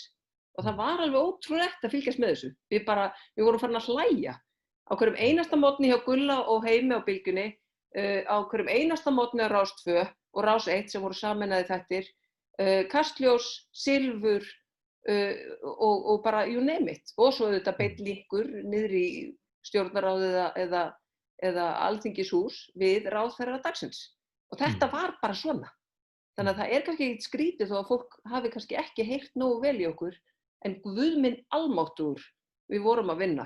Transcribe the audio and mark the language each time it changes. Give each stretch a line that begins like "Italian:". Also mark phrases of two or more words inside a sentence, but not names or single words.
Icelandic: Og það var alveg ótrúlegt að fylgjast með þessu. Við vorum farin að hlæja. Á hverjum einasta morgni hjá Gulla og Heimi á Bylgjunni, á hverjum einasta morgni á Rás 2 og Rás 1 sem voru sameinaði þættir, Kastljós, Silfur og bara
English: you name it.
Icelandic: Og svo þetta beinn linkur niður í stjórnarráðið eða Alþingishús við ráðherra dagsins. Og þetta var bara svona. Þannig að það er kannski ekkert skrítið þó að fólk hafi kannski ekki heyrt nógu vel í okkur, en Guð minn almáttugur, við vorum að vinna.